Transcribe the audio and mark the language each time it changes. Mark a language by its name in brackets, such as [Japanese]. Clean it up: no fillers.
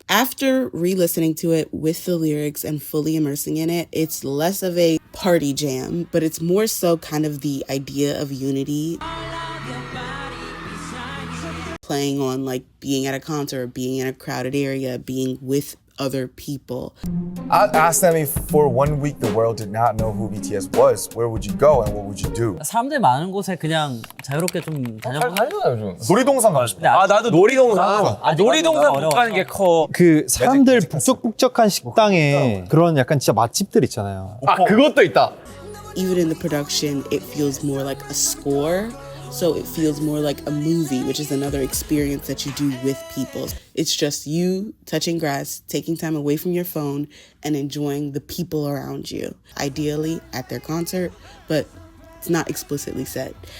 [English] After re-listening to it with the lyrics and fully immersing in it, it's less of a party jam, but it's more so kind of the idea of unity. Playing on like being at a concert, being in a crowded area, being with other people. I asked them if for 1 week the world did not know who BTS was, where would you go and what would you do? [Korean] 사람들 많은 곳에 그냥 자유롭게 좀 다녀보고 놀이동산 가고 싶어. 나도 놀이동산. 놀이동산 못 가는 게 커. 그 사람들 북적북적한 식당에 그런 약간 진짜 맛집들 있잖아요. 그것도 있다. [English] Even in the production, it feels more like a score. So it feels more like a movie, which is another experience that you do with people. It's just you touching grass, taking time away from your phone, and enjoying the people around you. Ideally at their concert, but it's not explicitly said.